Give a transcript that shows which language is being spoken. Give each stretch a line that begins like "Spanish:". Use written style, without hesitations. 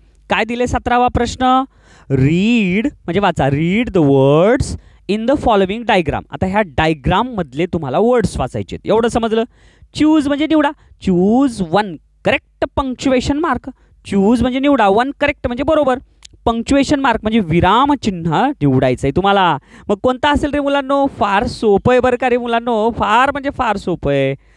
Marathi: काय दिले 17वा प्रश्न, रीड म्हणजे वाचा.
English: Read the words in the following diagram.
Marathi: आता ह्या डायग्राम मधले तुम्हाला वर्ड्स वाचायचे, एवढं समजलं. चूज म्हणजे निवडा.
English: Choose 1 correct punctuation mark. Choose
Marathi: म्हणजे निवडा,
English: 1 correct
Marathi: म्हणजे बरोबर. पंक्च्युएशन मार्क म्हणजे विराम चिन्ह निवडायचं आहे तुम्हाला. मग कोणता असेल रे मुलांनो, फार सोपं आहे बरं का रे मुलांनो, फार म्हणजे फार सोपं आहे.